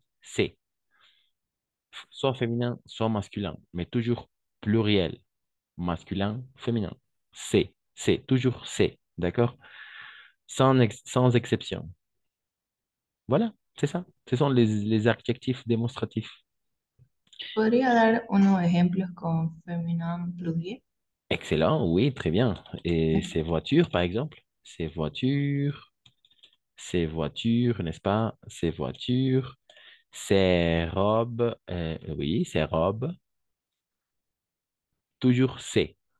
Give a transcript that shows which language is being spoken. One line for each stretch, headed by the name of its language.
French: C'est, soit féminin, soit masculin, mais toujours pluriel, masculin, féminin. C'est, toujours c'est, d'accord? Sans exception. Voilà, c'est ça. Ce sont les adjectifs démonstratifs.
Spanish: ¿Podría dar unos ejemplos con
French: féminin pluriel? Excellent, oui, très bien. Et ces voitures, par exemple, ces voitures, n'est-ce pas? Ces voitures, ces robes, oui, ces robes, toujours c'est.